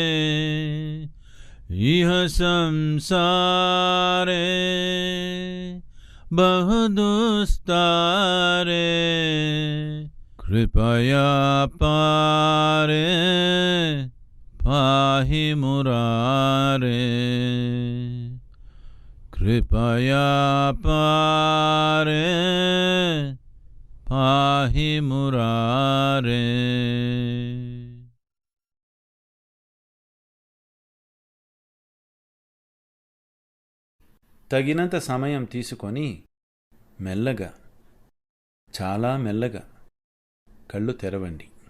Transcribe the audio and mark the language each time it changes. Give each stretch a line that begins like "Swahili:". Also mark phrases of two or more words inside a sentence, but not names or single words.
Sanskrit: इह संसारे बहुदुस्तारे कृपया पारे पाहि मुरारे कृपया पारे पाहि मुरारे।
Telugu: తగినంత సమయం తీసుకొని మెల్లగా చాలా మెల్లగా కళ్ళు తెరవండి.